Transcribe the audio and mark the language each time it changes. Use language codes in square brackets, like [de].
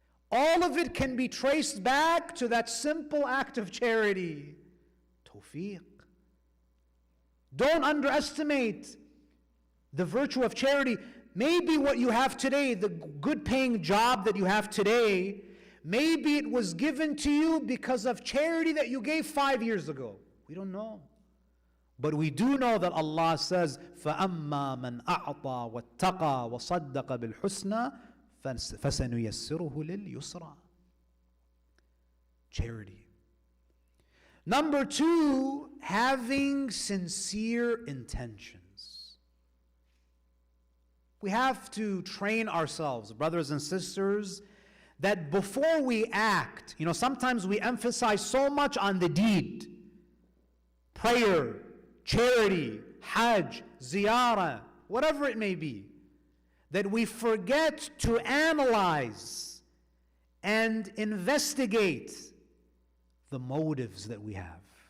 [en] All of it can be traced back to that simple act of charity. Tawfiq. Don't underestimate the virtue of charity. Maybe what you have today, the good paying job that you have today, maybe it was given to you because of charity that you gave 5 years ago. We don't know. But we do know that Allah says, [ar] فَأَمَّا مَنْ أَعْطَى وَاتَّقَى وَصَدَّقَ بِالْحُسْنَى فَسَنُيَسِّرُهُ لِلْيُسْرَى. [en] Charity. Number 2, having sincere intentions. We have to train ourselves, brothers and sisters, that before we act, sometimes we emphasize so much on the deed, prayer, charity, hajj, ziyarah, whatever it may be, that we forget to analyze and investigate the motives that we have.